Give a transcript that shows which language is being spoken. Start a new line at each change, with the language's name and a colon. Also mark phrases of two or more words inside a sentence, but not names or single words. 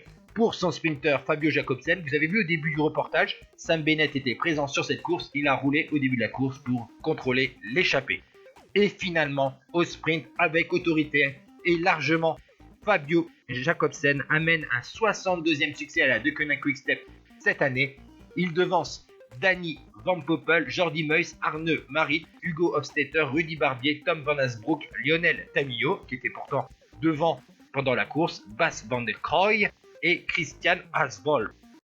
French: Pour son sprinter Fabio Jacobsen, vous avez vu au début du reportage, Sam Bennett était présent sur cette course, il a roulé au début de la course pour contrôler l'échappée. Et finalement, au sprint, avec autorité et largement, Fabio Jacobsen amène un 62e succès à la De Koenig Quick-Step cette année. Il devance Danny Van Poppel, Jordi Meus, Arne Marit, Hugo Hofstetter, Rudy Barbier, Tom Van Asbroek, Lionel Tamillo, qui était pourtant devant pendant la course, Bas van der Krooi et Christian Asbol.